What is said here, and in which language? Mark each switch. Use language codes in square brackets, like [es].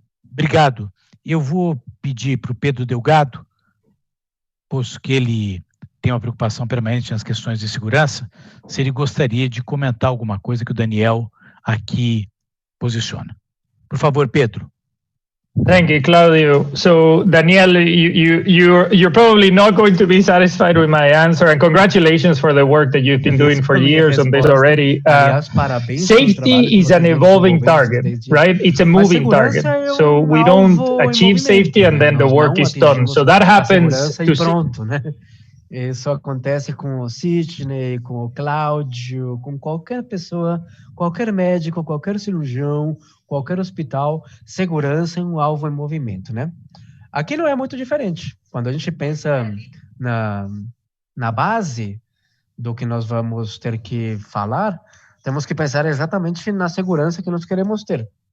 [pt] Obrigado. Eu vou pedir para o Pedro Delgado, pois que ele tem uma preocupação permanente nas questões de segurança, se ele gostaria de comentar alguma coisa que o Daniel aqui posiciona. Por favor, Pedro. [en] Thank you, Claudio. So, Daniel, you're probably not going to be satisfied with my answer, and congratulations for the work that you've been doing for years on this already. Safety is an evolving target, right? It's a moving target. So we don't achieve safety and then the work is done. So that happens [pt] Isso acontece com o Sidney, com o Cláudio, com qualquer pessoa, qualquer médico, qualquer cirurgião, qualquer hospital. Segurança é um alvo em movimento, né? Aqui não é muito diferente. Quando a gente pensa na base do que nós vamos ter que falar, temos que pensar exatamente na segurança que nós queremos ter.